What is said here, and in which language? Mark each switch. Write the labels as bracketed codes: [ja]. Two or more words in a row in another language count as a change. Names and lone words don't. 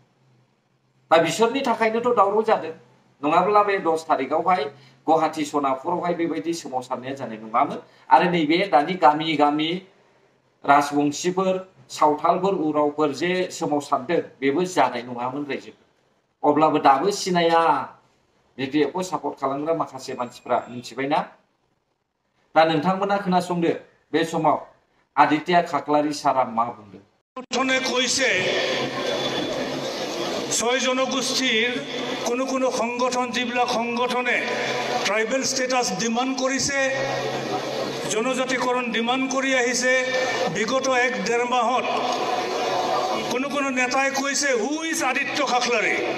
[brx] दा बिसोरनि थाखायनोथ' दावराव जादों नङाब्ला बे 10 तारिखआवहाय गुवाहाटी सनापुरावहाय बेबायदि सोमावसारनाया जानाय नङामोन आरो नैबे दानि गामि राजबंशीफोर सावथालफोर उरावफोर जे सोमावसारदों बेबो जानाय नङामोन रायजोफोर अब्लाबो दाबो सिनाया BPFखौ सापर्ट खालामग्रा माखासे मानसिफ्रा मिथिबायना दा नोंथांमोना खोनासंदो बे समाव आदित्य खाख्लारि सारा मा बुंदों [as] गठने কৈছে ছয় জনগোষ্ঠীৰ কোনো সংগঠন যিবিলাক সংগঠনে [en] tribal status demand [as] কৰিছে, জনজাতিকৰণ ডিমাণ্ড কৰি আহিছে, বিগত 1-1.5 মাহত কোনো নেতাই কৈছে [en] who is [as] আদিত্য খাখলাৰী।